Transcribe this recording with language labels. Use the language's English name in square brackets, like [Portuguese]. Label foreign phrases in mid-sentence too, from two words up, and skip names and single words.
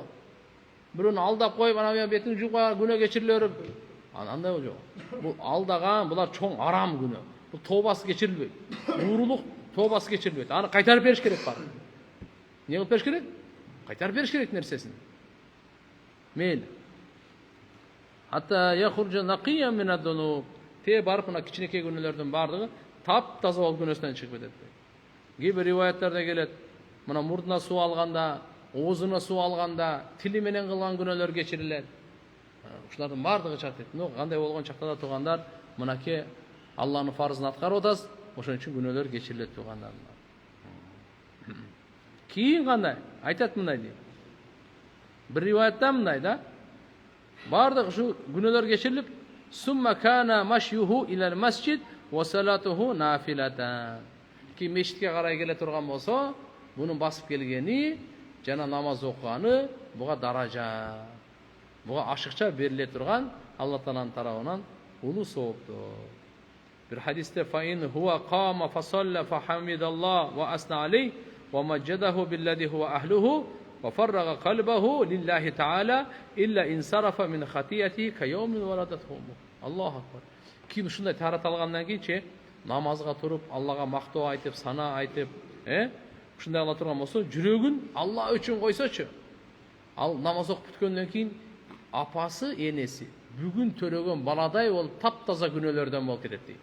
[Kyrgyz] Бирөөнү алдап коюп анан бетиңди жууп коюп күнөө кечирилери андай жок. Бул алдаган, булар чоң арам күнөө. Бул тообасы кечирилбейт. Уурулук тообасы кечирилбейт. Аны кайтарып бериш керек бар. Эмне кылып бериш керек? Кайтарып бериш керек нерсесин. Мейли. [Arabic] حَتَّى يَخْرُجَ نَقِيًّا مِنَ الذُّنُوبِ. [Kyrgyz] Те барып мына кичинекей күнөөлөрдүн баардыгы таптаза болуп күнөөсүнөн чыгып кетет. Кээ бир риваяттарда келет. Мына мурдуна суу алганда, оозуна суу алганда, тили менен кылган күнөөлөр кечирилет. Ушулардын баардыгы чакырт. Кандай болгон чакта да тугандар, мынакей Аллахтын фарызын аткарып атасыз, ошон үчүн күнөөлөр кечирилет тугандар. Кийин кандай? Айтат мындай дейт. Бир риваятта мындай да. Бардык ушу күнөөлөр кечирилип, [Arabic] ثُمَّ كَانَ مَشْيُهُ إِلَى الْمَسْجِدِ وَصَلَاتُهُ نَافِلَةً. [Kyrgyz] Ки мешитке карай келе турган болсо, бунун басып келгени жана намаз окуганы буга даража. Буга ашыкча бериле турган Аллах Тааланын тарабынан улуу сооптор. Бир хадисте [Arabic] فَإِنْ هُوَ قَامَ فَصَلَّى فَحَمِدَ اللَّهَ وَأَثْنَى عَلَيْهِ وَمَجَّدَهُ بِالَّذِي هُوَ أَهْلُهُ وَفَرَّغَ قَلْبَهُ لِلَّهِ تَعَالَى إِلَّا انْصَرَفَ مِنْ خَطِيئَتِهِ كَيَوْمِ وَلَدَتْهُ. اللَّهُ أَكْبَرُ. [Kyrgyz] Ким ушундай тарат алгандан кийинчи намазга туруп, Аллага мактоо айтып, сана айтып, ушундай кыла турган болсо, жүрөгүн Алла үчүн койсочу. Ал намаз окуп бүткөндөн кийин апасы, энеси бүгүн төрөгөн баладай болуп таптаза күнөөлөрдөн болуп кетет дейт.